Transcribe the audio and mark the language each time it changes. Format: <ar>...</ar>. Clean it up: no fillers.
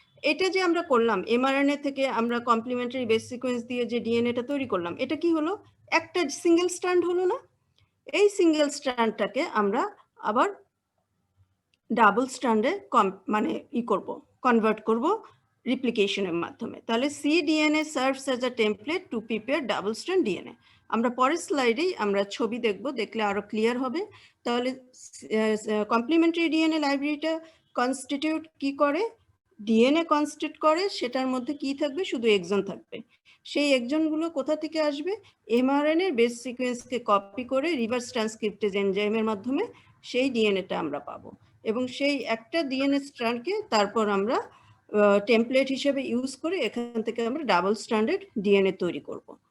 <bn>এটা যে আমরা করলাম, এমআরএনএ থেকে আমরা কমপ্লিমেন্টারি বেস সিকোয়েন্স দিয়ে যে ডিএনএটা তৈরি করলাম, এটা কি হলো? একটা সিঙ্গেল স্ট্র্যান্ড হলো না? এই সিঙ্গেল স্ট্র্যান্ডটাকে আমরা আবার ডাবল স্ট্র্যান্ডে মানে কনভার্ট করব রিপ্লিকেশনের মাধ্যমে।</bn> <en>তাহলে cDNA serves as a template to prepare double strand DNA।</en> <bn>আমরা পরের স্লাইডেই আমরা ছবি দেখলে আরো ক্লিয়ার হবে। তাহলে কমপ্লিমেন্টারি ডিএনএ লাইব্রেরিটা কনস্টিটিউট কি করে? ডিএনএ কনস্টিটিউট করে, সেটার মধ্যে কি থাকবে? শুধু এক্সন থাকবে। সেই এক্সনগুলো কোথা থেকে আসবে? এমআরএনএ এর বেস সিকোয়েন্সকে কপি করে রিভার্স ট্রান্সক্রিপ্টেজ এনজাইমের মাধ্যমে সেই ডিএনএটা আমরা পাবো, এবং সেই একটা ডিএনএ স্ট্র্যান্ডকে তারপর আমরা টেমপ্লেট হিসেবে ইউজ করে এখান থেকে আমরা ডাবল স্ট্র্যান্ডেড ডিএনএ তৈরি করব।</bn>